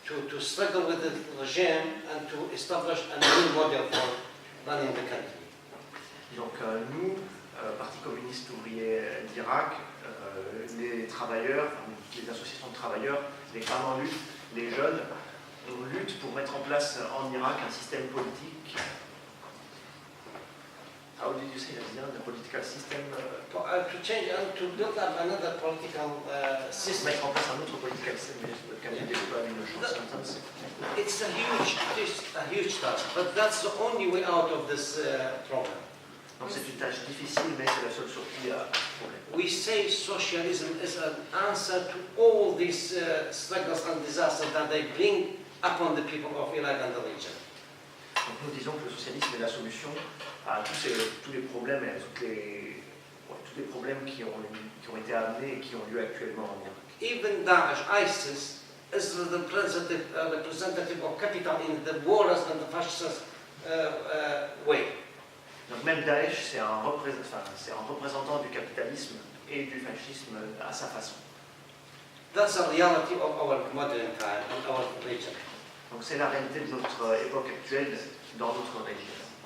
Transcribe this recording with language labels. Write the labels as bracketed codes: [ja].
[en] To struggle with the regime and to establish a new model for running the country. [fr] Donc nous, Parti communiste ouvrier d'Irak, les travailleurs, les associations de travailleurs, les femmes en lutte, les jeunes, on lutte pour mettre en place en Irak un système politique. [en] How did you say that? The political system? To change and to build up another political system. [fr] Mettre en place un autre [en] political system, can you describe in a short sentence? It's a huge task, but that's the only way out of this problem. [fr] Donc c'est une tâche difficile, mais c'est la seule sortie à ce problème. [en] We say socialism is an answer to all these struggles and disasters that they bring upon the people of Iraq and the region. [fr] Donc nous disons que le socialisme est la solution à tous les problèmes et à tous les problèmes qui ont été amenés et qui ont lieu actuellement en Irak. [en] Even Daesh, ISIS, is the representative of capital in the warless and the fascist way. [fr] Donc même Daesh, c'est un représentant du capitalisme et du fascisme à sa façon. [en] That's the reality of our modern time and our region. [fr] Donc c'est la réalité de notre époque actuelle dans notre région.